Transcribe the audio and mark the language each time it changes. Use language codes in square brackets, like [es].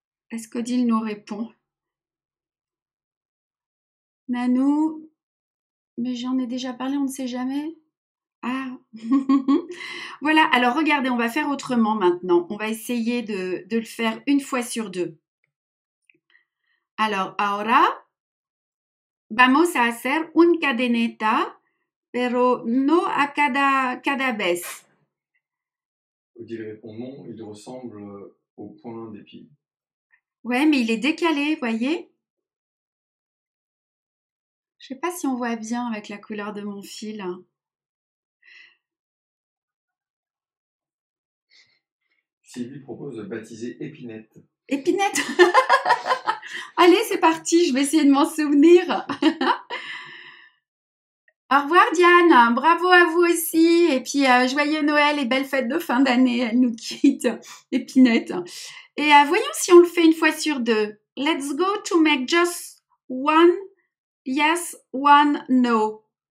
[fr] Est-ce qu'Odile nous répond? Nanou, mais j'en ai déjà parlé, on ne sait jamais. Ah, voilà. Alors regardez, on va faire autrement maintenant. On va essayer de le faire une fois sur deux. [es] Alors, ahora vamos a hacer un cadeneta, pero no a cada vez. [fr] Odile répond non, il ressemble au point d'épi. Ouais, mais il est décalé, voyez? Je sais pas si on voit bien avec la couleur de mon fil. Sylvie propose de baptiser Épinette. Épinette. Allez, c'est parti, je vais essayer de m'en souvenir. Au revoir Diane, bravo à vous aussi. Et puis joyeux Noël et belle fête de fin d'année. Elle nous quitte, Épinette. Et voyons si on le fait une fois sur deux. [en] Let's go to make just one yes, one no.